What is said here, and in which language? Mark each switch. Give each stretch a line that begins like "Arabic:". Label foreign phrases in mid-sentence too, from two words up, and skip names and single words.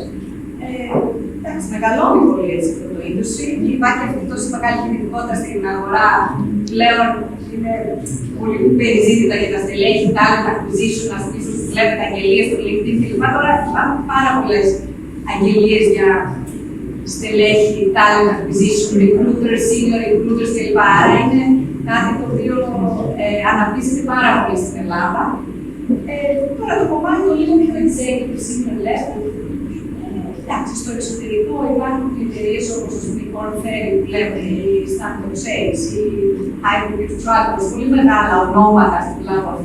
Greek: Εντάξει, μεγαλώνει πολύ έτσι αυτό το industry και υπάρχει αυτή τόση μεγάλη κινητικότητα στην αγορά. Πλέον είναι πολύ περιζήτητα για τα στελέχη,
English: talent acquisition,
Greek: να στήσουν στις βλέπετε αγγελίες στο LinkedIn κλπ. Τώρα υπάρχουν πάρα πολλές αγγελίες για στελέχη,
English: talent acquisition, recruiters, senior recruiters κλπ.
Greek: Άρα είναι κάτι το οποίο αναπτύσσεται πάρα πολύ στην Ελλάδα. Τώρα το κομμάτι το λίγο πιο
English: executive senior level.
Greek: Εντάξει, στο εξωτερικό υπάρχουν και εταιρείες όπως η Corn Ferry που λέμε, η Stanton Sales, η Hybrid Travels, πολύ μεγάλα ονόματα στην Ελλάδα αυτό.